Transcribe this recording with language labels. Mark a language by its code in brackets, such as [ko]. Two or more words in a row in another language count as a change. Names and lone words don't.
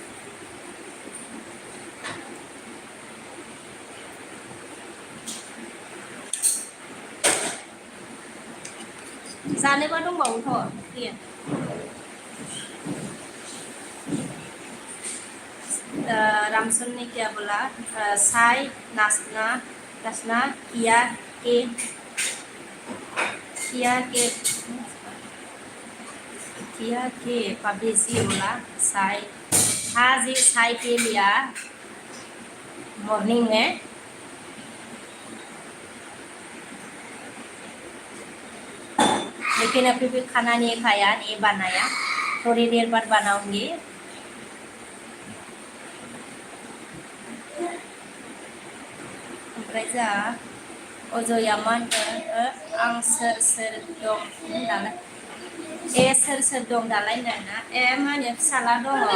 [brx] जानोबा दंबावोथ' फैयो रामसन [hi] ने क्या बोला साई नाचना नाचना किया के पबेसी बोला साई हाँ जी साई के लिया मॉर्निंग में लेकिन अभी भी खाना नहीं खाया नहीं बनाया थोड़ी देर बाद बनाऊंगी [brx] ओमफ्राय जा अजया मा होनदों आं सोर दं दालाय सोर दं दालाय होनदोंना मा होनो फिसाला दङ